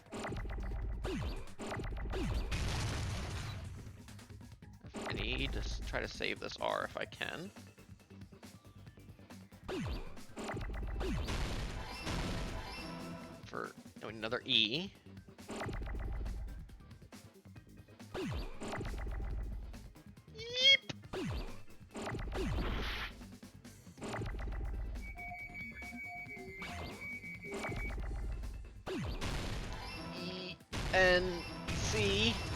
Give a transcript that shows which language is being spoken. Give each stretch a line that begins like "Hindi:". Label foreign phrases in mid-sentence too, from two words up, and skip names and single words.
English: I need to try to save this R if I can. For another E. Yeep. E N C.